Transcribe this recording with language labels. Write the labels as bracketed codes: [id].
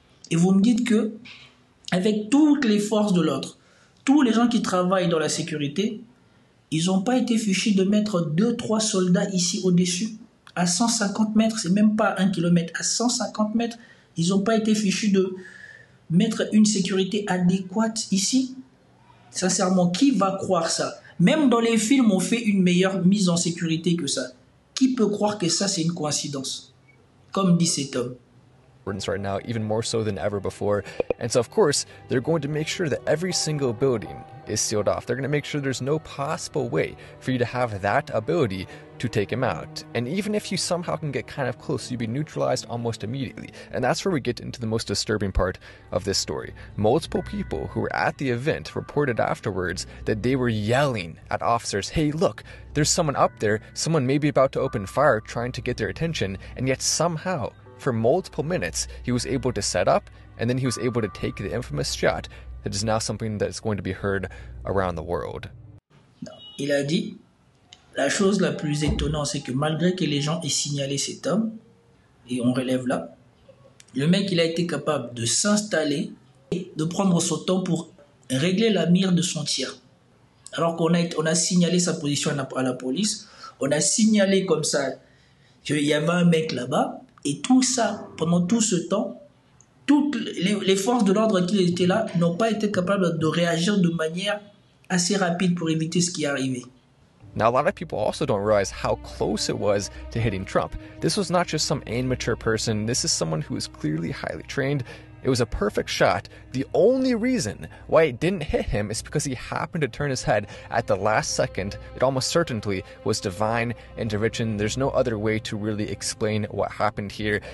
[fr] Et vous me dites que, avec toutes les forces de l'ordre, tous les gens qui travaillent dans la sécurité, ils n'ont pas été fichus de mettre 2-3 soldats ici au-dessus, à 150 mètres, c'est même pas 1 kilomètre, à 150 mètres, ils n'ont pas été fichus de mettre une sécurité adéquate ici. Sincèrement, qui va croire ça? Même dans les films, on fait une meilleure mise en sécurité que ça. Qui peut croire que ça, c'est une coïncidence? Comme dit cet homme. [en] Right now, even more so than ever before. And so, of course, they're going to make sure that every single building is sealed off. They're going to make sure there's no possible way for you to have that ability to take him out. And even if you somehow can get kind of close, you'd be neutralized almost immediately. And that's where we get into the most disturbing part of this story. Multiple people who were at the event reported afterwards that they were yelling at officers, hey, look, there's someone up there, someone may be about to open fire trying to get their attention, and yet somehow, for multiple minutes, he was able to set up, and then he was able to take the infamous shot that is now something that's going to be heard around the world. [fr] Il a dit, la chose la plus étonnante, c'est que malgré que les gens aient signalé cet homme, et on relève là, le mec, il a été capable de s'installer et de prendre son temps pour régler la mire de son tir. Alors qu'on a signalé sa position à la police, on a signalé comme ça qu'il y avait un mec là-bas, et tout ça, pendant tout ce temps, toutes les forces de l'ordre qui étaient là n'ont pas été capables de réagir de manière assez rapide pour éviter ce qui est arrivé. [en] Now, a lot of people also don't realize how close it was to hitting Trump. This was not just some amateur person. This is someone who is clearly highly trained. It was a perfect shot. The only reason why it didn't hit him is because he happened to turn his head at the last second. It almost certainly was divine intervention. There's no other way to really explain what happened here.